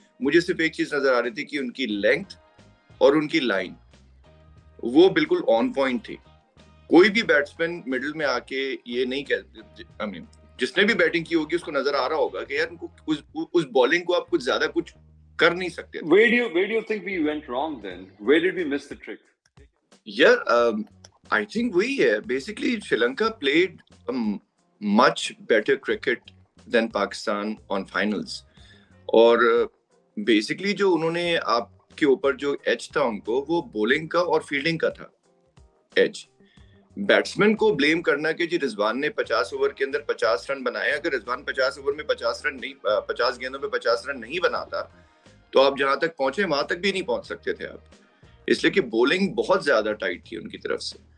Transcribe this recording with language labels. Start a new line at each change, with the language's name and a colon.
Urdu: مجھے صرف ایک چیز نظر آ رہی تھی کہ ان کی لینتھ اور ان کی لائن وہ بالکل آن پوائنٹ تھی. کوئی بھی بیٹسمین مڈل میں آ کے یہ نہیں کہتے, جس نے بھی بیٹنگ کی ہوگی اس کو نظر آ رہا ہوگا کہ یار اس بالنگ کو آپ کچھ زیادہ کچھ کر نہیں سکتے.
English: Where do you think we went wrong then? Where did we miss the trick? Yeah, I think basically Sri Lanka played a much better cricket than Pakistan on finals.
Urdu: اور بیسکلی جو انہوں نے آپ کے اوپر جو ایج تھا ان کو, وہ بولنگ کا اور فیلڈنگ کا تھا ایج. بیٹسمین کو بلیم کرنا کہ جی رضوان نے 50 اوور کے اندر 50 رن بنائے, اگر رضوان 50 اوور میں 50 گیندوں میں 50 رن نہیں بناتا تو آپ جہاں تک پہنچے وہاں تک بھی نہیں پہنچ سکتے تھے آپ, اس لیے کہ بولنگ بہت زیادہ ٹائٹ تھی ان کی طرف سے.